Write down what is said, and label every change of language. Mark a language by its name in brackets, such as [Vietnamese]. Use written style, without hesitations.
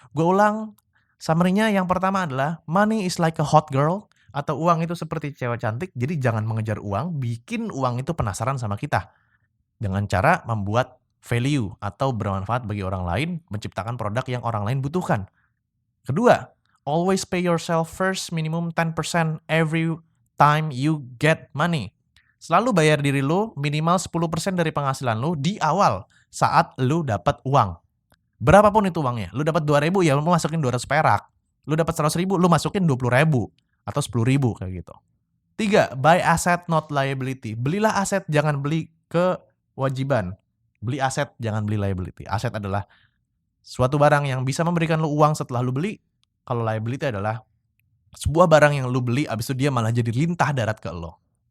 [Indonesian] Gue ulang, summary-nya yang pertama adalah [English] money is like a hot girl, [Indonesian] atau uang itu seperti cewek cantik. Jadi jangan mengejar uang, bikin uang itu penasaran sama kita. Dengan cara membuat value atau bermanfaat bagi orang lain, menciptakan produk yang orang lain butuhkan. Kedua, [English] always pay yourself first minimum 10% every time you get money. [Indonesian] Selalu bayar diri lu minimal 10% dari penghasilan lu di awal saat lu dapat uang. Berapapun itu uangnya. Lu dapat 2.000 ya lu masukin 200 perak. Lu dapat 100.000 lu masukin 20.000 atau 10.000 kayak gitu. [English] 3, buy asset not liability. [Indonesian] Belilah aset, jangan beli kewajiban. Beli aset, jangan beli liability. Aset adalah suatu barang yang bisa memberikan lu uang setelah lu beli. Kalau liability adalah sebuah barang yang lu beli abis itu dia malah jadi lintah darat ke lo.